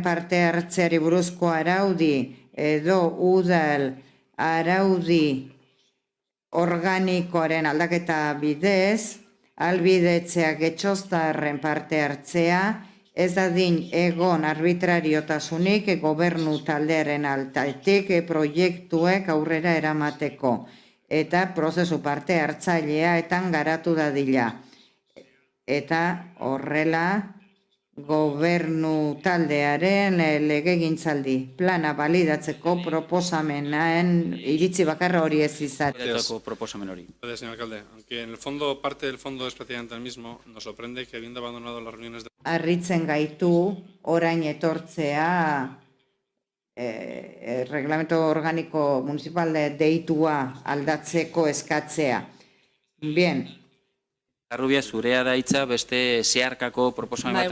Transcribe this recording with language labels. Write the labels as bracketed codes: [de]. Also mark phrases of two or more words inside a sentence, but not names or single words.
[eu] parte hartzeari buruzko araudi edo udal araudi organikoaren aldaketa bidez, albidetzea getxoztarren parte hartzea, ez dadin egon arbitrariotasunik gobernu taldearen altatik proiektuek aurrera eramateko eta prozesu parte hartzailea etan garatu dadila. Eta horrela gobernu taldearen legegintzaldi plana balidatzeko proposamenaen iritzi bakarra hori ez izatea. Proposamen hori. [es] Gracias, señor alcalde. Aunque en el fondo, parte del fondo es prácticamente el mismo, nos sorprende que habiendo abandonado las reuniones de... [eu] Harritzen gaitu orain etortzea [es] reglamento organiko municipal [eu] deitua aldatzeko eskatzea. [es] Bien. [eu] Arrubia, zurea da hitza beste zeharkako proposamen bat